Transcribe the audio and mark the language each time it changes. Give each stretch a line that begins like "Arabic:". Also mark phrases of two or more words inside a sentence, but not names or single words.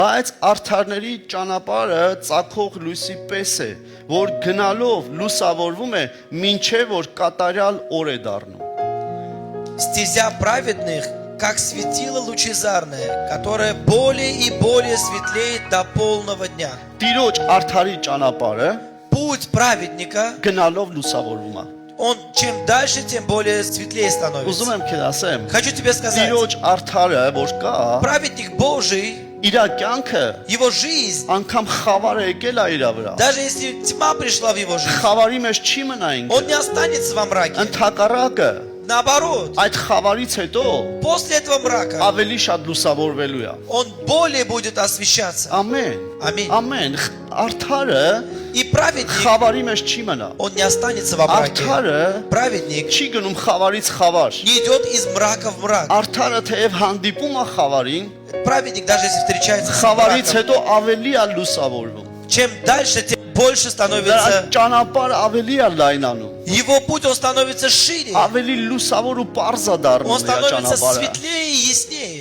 Armenian: Բայց արդարների ճանապարհը ծագող լույսի պես է, որ գնալով լուսավորվում է, մինչև որ կատարյալ օր է դառնում։
Russian: Стезя праведных, как светило лучезарное, которое более и более светлеет до полного дня.
Armenian: Տիրոջ արդարի ճանապարհը
Russian: Путь праведника,
Armenian: գնալով լուսավորվում է։
Russian: он чем дальше, тем более светлее
Armenian: Ուզում
Russian: становится.
Armenian: եմ քեզ ասեմ,
Russian: Хочу тебе сказать,
Armenian: Տիրոջ արդարը, որ կա,
Russian: праведник Божий,
Armenian: իր կյանքը
Russian: его жизнь,
Armenian: անգամ խավարը եկել է իր վրա։
Russian: даже если тьма пришла в его жизнь,
Armenian: Խավարի մեջ չի մնա
Russian: он
Armenian: ինքը։
Russian: не останется во мраке.
Armenian: Ընդհակառակը
Russian: Наоборот,
Armenian: այդ խավարից հետո
Russian: после этого мрака
Armenian: ավելի շատ լուսավորվելու է։
Russian: он более будет освещаться.
Armenian: Ամեն։ Ամեն։ Ամեն արդարը
Russian: И праведник,
Armenian: խավարի մեջ չի մնա։
Russian: он не останется во мраке.
Armenian: Արդարը
Russian: Праведник
Armenian: չի գնում խավարից խավար։
Russian: не идет из мрака в мрак.
Armenian: Արդարը թեև հանդիպում է խավարին,
Russian: Праведник, даже если встречается с
Armenian: խավարից
Russian: мраком,
Armenian: հետո ավելի է лուսավորվում։
Russian: чем дальше, тем больше
Armenian: Դա
Russian: становится
Armenian: ճանապարհը ավելի է լայնանում։
Russian: его путь, он становится шире,
Armenian: Ավելի լուսավոր ու པարզ է
Russian: он
Armenian: դառնում իր
Russian: становится
Armenian: ճանապարհը։
Russian: светлее и яснее.